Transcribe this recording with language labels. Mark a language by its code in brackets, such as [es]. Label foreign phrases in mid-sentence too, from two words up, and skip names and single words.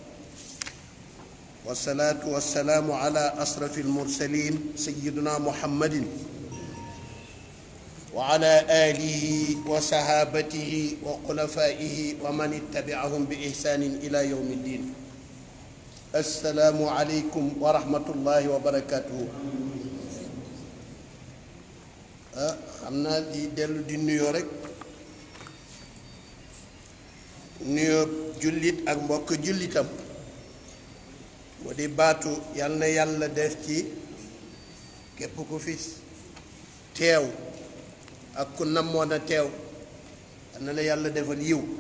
[ar] والصلاة والسلام على أشرف المرسلين سيدنا محمد وعلى آله وصحابته وخلفائه ومن اتبعهم بإحسان إلى يوم الدين السلام عليكم ورحمة الله وبركاته [wo] xam naa di dellu di nuyoo rek nuyoo jullit ak mbokk jullitam mu di baatu yal na yàlla def ci képp ku fi teew ak ku namoon a teew yal na la yàlla defal yiw